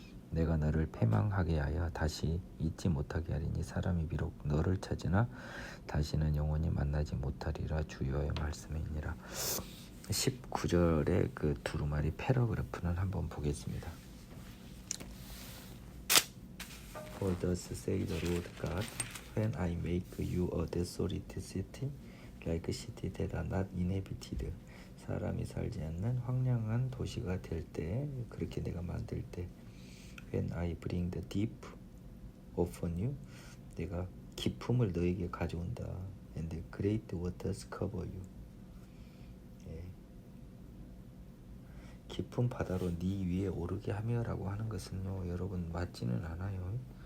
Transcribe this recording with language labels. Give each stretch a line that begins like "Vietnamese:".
Korean: 내가 너를 패망하게 하여 다시 잊지 못하게 하리니 사람이 비록 너를 찾으나 다시는 영원히 만나지 못하리라. 주여의 말씀이니라. 19절의 그 두루마리 패러그래프는 한번 보겠습니다.
English: For thus say the Lord God, when I make you a desolate city, like a city that are not inhabited,
Korean: 사람이 살지 않는 황량한 도시가 될 때, 그렇게 내가 만들 때,
English: when I bring the deep upon you,
Korean: 내가 깊음을 너에게 가져온다.
English: And the great waters cover you.
Korean: 깊은 바다로 네 위에 오르게 하며라고 하는 것은요, 여러분 맞지는 않아요.